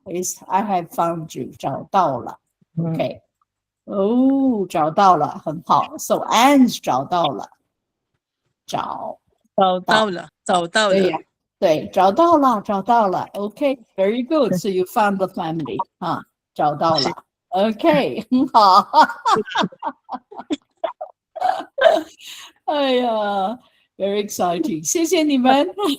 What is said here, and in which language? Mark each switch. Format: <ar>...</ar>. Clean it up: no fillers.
<en>Is I have found you，</en> <zh>找到了。 OK， 哦，找到了，很好。 So Anne 找到了，找到了。对呀，对，找到了，找到了。</zh> <en>OK，very good. So you found the family 啊，</en> <zh>找到了。 OK， 很好。哎呀。</zh> <en>Very exciting，</en> <zh>谢谢你们。</zh>